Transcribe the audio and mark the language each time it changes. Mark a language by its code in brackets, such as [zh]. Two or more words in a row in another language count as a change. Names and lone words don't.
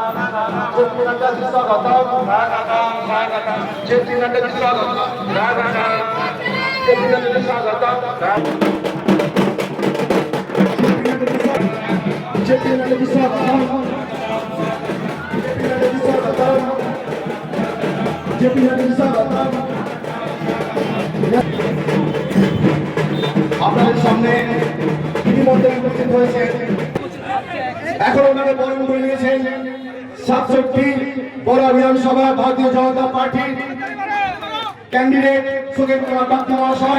[hi] जेपी नड्डा जी स्वागतम, जेपी नड्डा जी स्वागतम, जेपी नड्डा जी स्वागतम, जेपी नड्डा जी स्वागतम, जेपी नड्डा जी स्वागतम। [bn] আপনাদের সামনে ইতিমধ্যে উপস্থিত হয়েছেন, এখন ওনারা বরণ করে নিয়েছেন 67 বড়ুয়া বিধানসভা ভারতীয় জনতা পার্টির ক্যান্ডিডেট সুখেন কুমার বাগদি মহাশয়।